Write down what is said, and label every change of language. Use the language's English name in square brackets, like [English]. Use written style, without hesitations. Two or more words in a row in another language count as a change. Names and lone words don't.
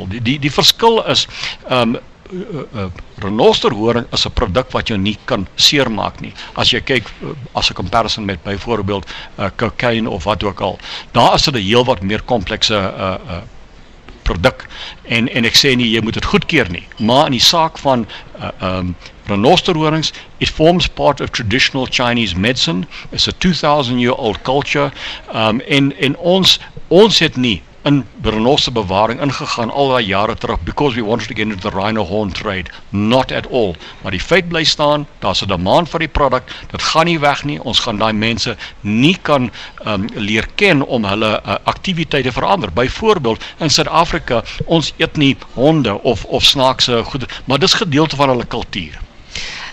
[Afrikaans] Die verskil is renosterhoring is 'n produk wat jou nie kan seermaak nie. As jy kyk as 'n comparison met byvoorbeeld cocaine of wat ook al, daar is dit 'n heel wat meer komplekse produk, en ek sê nie jy moet dit goedkeur nie, maar in die saak van renosterhorings, [English] it forms part of traditional Chinese medicine. It's a 2000-year-old culture, [Afrikaans] en ons het nie in renosterbewaring ingegaan al daai jare terug, [English] because we wanted to get into the rhino horn trade. Not at all. [Afrikaans] Maar die feit bly staan, daar's 'n demand vir die produk, dit gaan nie weg nie, ons gaan daai mense nie kan leer ken om hulle aktiwiteite verander. Byvoorbeeld, in Suid-Afrika, ons eet nie honde of snaakse goed, maar dis gedeelte van hulle kultuur.